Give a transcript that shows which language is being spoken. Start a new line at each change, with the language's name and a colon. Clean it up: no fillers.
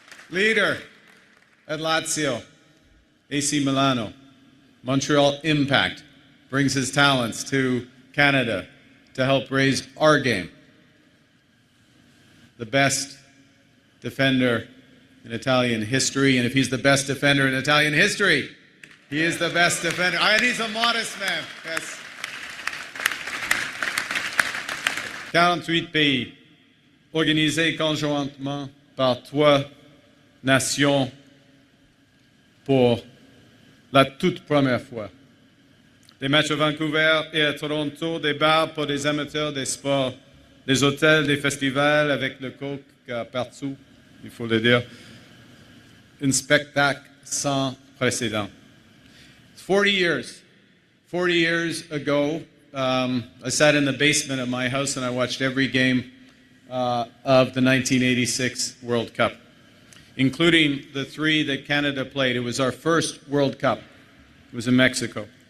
English: Leader at Lazio, AC Milano, Montreal Impact, brings his talents to Canada to help raise our game. The best defender in Italian history, and if he's the best defender in Italian history, he is the best defender. And he's a modest man, yes.
French: 48 pays, organisés conjointement par 3 nations pour la toute première fois. Des matchs à Vancouver et à Toronto, des bars pour des amateurs des sports, des hôtels, des festivals avec le coke partout, il faut le dire. Un spectacle sans précédent.
English: 40 years ago, I sat in the basement of my house and I watched every game of the 1986 World Cup, including the 3 that Canada played. It was our first World Cup. It was in Mexico.